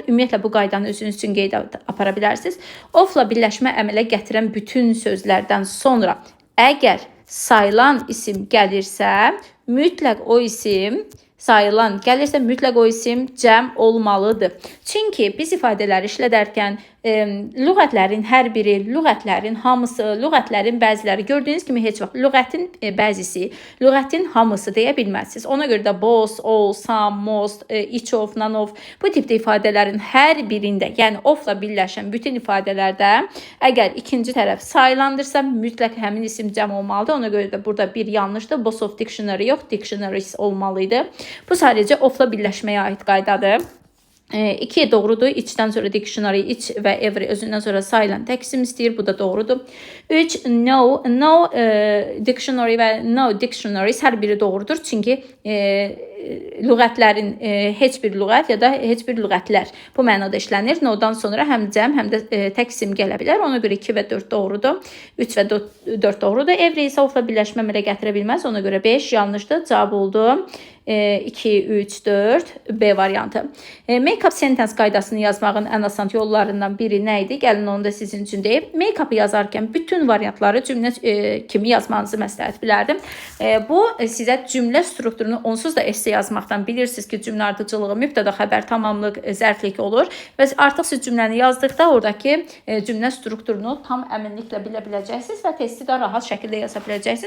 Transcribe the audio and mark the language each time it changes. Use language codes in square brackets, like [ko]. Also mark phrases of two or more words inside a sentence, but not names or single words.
[az] Ümumiyyətlə bu qaydanı özünüz üçün qeydə apara bilərsiniz. Ofla birləşmə əmələ gətirən bütün sözlərdən sonra əgər sayılan isim gəlirsə, mütləq o isim sayılan gəlirsə mütləq o isim cəm olmalıdır. Çünki biz ifadələri işlədərkən lüğətlərin hər biri, lüğətlərin hamısı, lüğətlərin bəziləri gördüyünüz kimi heç vaxt lüğətin bəzisi, lüğətin hamısı deyə bilməzsiniz. Ona görə də [en] both, all, some, most, each of, none of [az] bu tipdə ifadələrin hər birində, yəni ofla birləşən bütün ifadələrdə əgər ikinci tərəf sayılandırsa mütləq həmin isim cəm olmalıdır. Ona görə də burada bir yanlışdır. [en] Both of dictionary [az] yox, dictionaries olmalıydı. Bu sadəcə ofla birləşməyə aid qaydadır. 2 doğrudur. İçdən sonra dictionary, iç və every özündən sonra sayılan tək isim istəyir. Bu da doğrudur. 3 [en] no dictionary [az] və [en] no dictionaries [az] hər biri doğrudur. Çünki lüğətlərin heç bir lüğət ya da heç bir lüğətlər bu mənada işlənir. No-dan sonra həm cəm, həm də tək isim gələ bilər. Ona görə 2 və 4 doğrudur. 3 və 4 doğrudur. Every isə ofla birləşmə əmələ gətirə bilməz. Ona görə 5 yanlışdır. Cavab oldu 2, 3, 4 B variantı. [en] Make-up sentence [az] qaydasını yazmağın ən asan yollarından biri nə idi? Gəlin onu da sizin üçün deyib. Make-up yazarkən bütün variantları cümlə kimi yazmanızı məsləhət bilərdim. Bu sizə cümlə strukturunu onsuz da esse yazmaqdan bilirsiniz ki, cümlə ardıcılığı, mübtəda, xəbər, tamamlıq, zərflik olur və artıq siz cümləni yazdıqda oradakı cümlə strukturunu tam əminliklə bilə biləcəksiniz və testi də rahat şəkildə yaza biləcəksiniz.